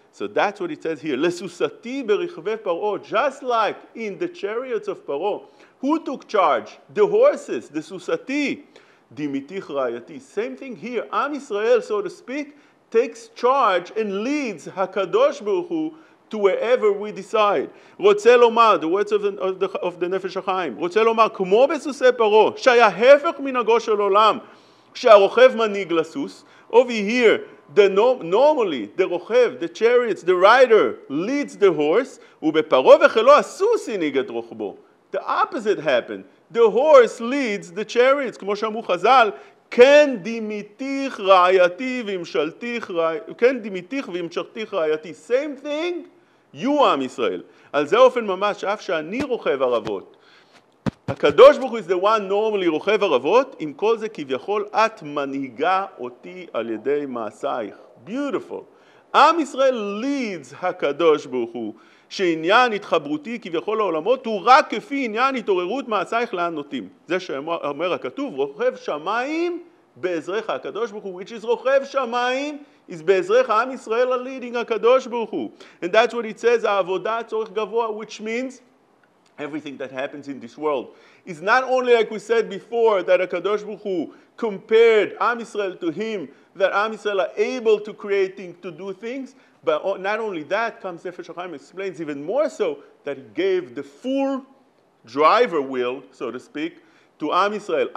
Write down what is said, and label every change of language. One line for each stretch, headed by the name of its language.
English: So that's what it says here.
Hebrew: Lesusati berichve Paro.
English: Just like in the chariots of Paro. Who took charge? The horses, the Susati.
Hebrew: Dimitich Rayati.
English: Same thing here. Am Israel, so to speak, takes charge and leads HaKadosh Baruch Hu to wherever we decide.
Hebrew: רוצה לומר,
English: the words of the Nefesh HaChaim,
Hebrew: רוצה לומר, כמו בסוסי פרעה, שהיה הפך מנהגו של עולם, שהרוכב מנהיג לסוס.
English: Over here, normally, the רוכב, the chariots, the rider leads the horse,
Hebrew: ובפרעה וחילו הסוס הנהיג את רוכבו.
English: The opposite happened. The horse leads the chariots,
Hebrew: כמו שאמרו חז"ל, כן דימיתיך רעייתי והמשכתיך רעייתי.
English: Same thing, you עם ישראל.
Hebrew: על זה אופן ממש, אף שאני רוכב ערבות. הקדוש ברוך הוא
English: is the one normally
Hebrew: רוכב ערבות, עם כל זה כביכול את מנהיגה אותי על ידי מעשייך. Beautiful. עם ישראל
English: leads
Hebrew: הקדוש ברוך הוא, שעניין התחברותי כביכול לעולמות הוא רק כפי עניין התעוררות מעשייך לאן נוטים. זה שאומר הכתוב, רוכב שמיים בעזרך הקדוש ברוך הוא,
English: which is
Hebrew: רוכב שמיים is בעזרך עם ישראל ה-leading הקדוש ברוך הוא.
English: And that's what it says, העבודה צורך גבוה, which means everything that happens in this world is not only, like we said before, that HaKadosh Baruch Hu compared Am Yisrael to him, that Am Yisrael are able to create things, to do things, but not only that, comes Nefesh HaChaim explains even more so, that he gave the full driver wheel, so to speak, to Am Yisrael.